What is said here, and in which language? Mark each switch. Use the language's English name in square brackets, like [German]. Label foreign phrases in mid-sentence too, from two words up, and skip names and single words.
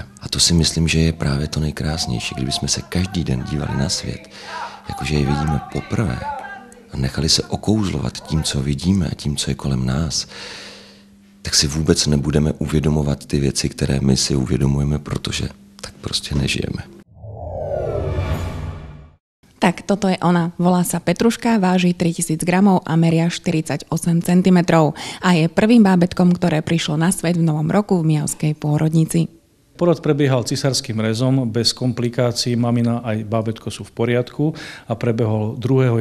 [Czech] A to si myslím, že je právě to nejkrásnější, kdybychom se každý den dívali na svět, jakože je vidíme poprvé a nechali se okouzlovat tím, co vidíme a tím, co je kolem nás, tak si vůbec nebudeme uvědomovat ty věci, které my si uvědomujeme, protože tak prostě nežijeme. [Slovak] Tak toto je ona. Volá sa Petruška, váži 3000 gramov a meria 48 cm a je prvým bábätkom, ktoré prišlo na svet v novom roku v Mijavskej pôrodnici. Porod prebiehal cisárskym rezom, bez komplikácií, mamina aj bábätko sú v poriadku a prebehol 2.